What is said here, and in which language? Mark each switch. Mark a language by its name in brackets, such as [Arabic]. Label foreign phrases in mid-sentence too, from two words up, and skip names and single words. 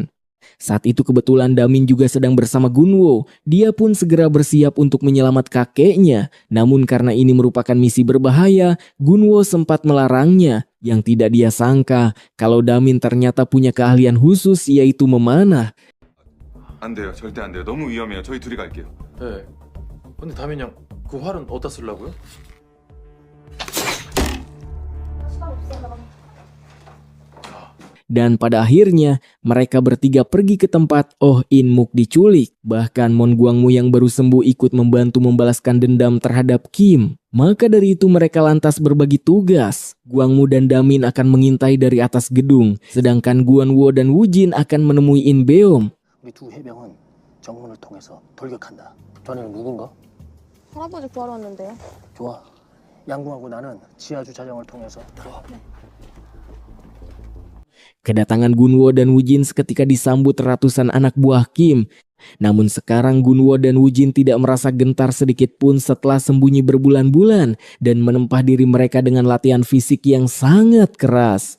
[Indonesian] Saat itu kebetulan Damin juga sedang bersama Gunwo. Dia pun segera bersiap untuk menyelamat kakeknya. Namun karena ini merupakan misi berbahaya, Gunwo sempat melarangnya. Yang tidak dia sangka kalau Damin ternyata punya keahlian khusus, yaitu memanah. [Korean] 안 돼요. 절대 안 돼요. 너무 위험해요. 저희 둘이 갈게요. 네. 근데 다민 형, 그 활은 어디다 쓰려고요? [Indonesian] Dan pada akhirnya mereka bertiga pergi ke tempat Oh In-muk diculik. Bahkan Mon Guangmu yang baru sembuh ikut membantu membalaskan dendam terhadap Kim. Maka dari itu mereka lantas berbagi tugas. Guangmu dan Damin akan mengintai dari atas gedung, sedangkan Guanwo dan Woo-jin akan menemui In Beom. [Korean] 우리 두 해병은 정문을 통해서 돌격한다. 자네는 누군가? 할아버지 구하러 왔는데요. 좋아. 양궁하고 나는 지하 주차장을 통해서 들어와. [Indonesian] Kedatangan Gunwo dan Woo-jin seketika disambut ratusan anak buah Kim. Namun sekarang Gunwo dan Woo-jin tidak merasa gentar sedikit pun setelah sembunyi berbulan-bulan dan menempah diri mereka dengan latihan fisik yang sangat keras.